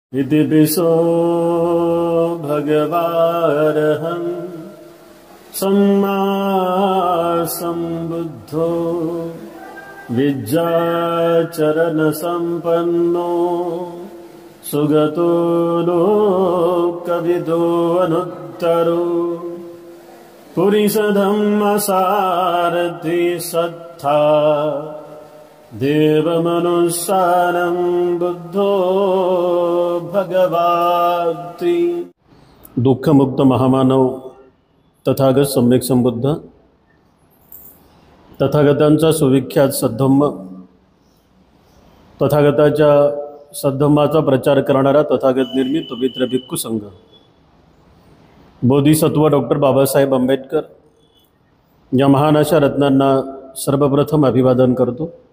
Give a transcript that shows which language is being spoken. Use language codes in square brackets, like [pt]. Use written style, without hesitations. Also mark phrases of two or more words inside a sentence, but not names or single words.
[pi] इति पिसो भगवारहं सम्मा सम्बुद्धो विद्याचरणसम्पन्नो सुगतो लोकविदो अनुत्तरो पुरीशधम्मसारथि सत्था देवमनुस्सारं बुद्धो भगवाति। [mr] दुःखमुक्त महामानव तथागत सम्यक संबुद्ध, तथागतांचा सुविख्यात सद्धम्म, तथागताच्या सद्धम्माचा प्रचार करणारा तथागत निर्मित पवित्र भिक्खू संघ, बोधिसत्व डॉक्टर बाबासाहेब आंबेडकर या महान अशा रत्नांना सर्वप्रथम अभिवादन करतो।